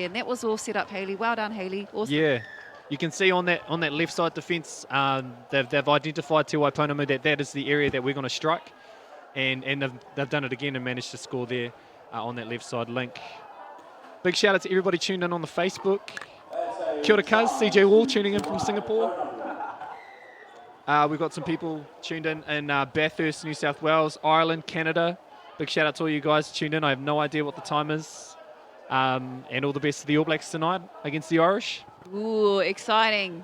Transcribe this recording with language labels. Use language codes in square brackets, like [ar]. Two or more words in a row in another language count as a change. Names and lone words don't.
[en] And that was all set up, Hayley. Well done, Hayley. Awesome. Yeah, you can see on that left side defence, they've identified Te Waipounamu that is the area that we're going to strike, and they've done it again and managed to score there on that left side link. Big shout out to everybody tuned in on the Facebook. [mi] Kia ora [en] Kaz, CJ Wall tuning in from Singapore. We've got some people tuned in Bathurst, New South Wales, Ireland, Canada. Big shout out to all you guys tuned in. I have no idea what the time is. And all the best to the All Blacks tonight against the Irish. Ooh, exciting.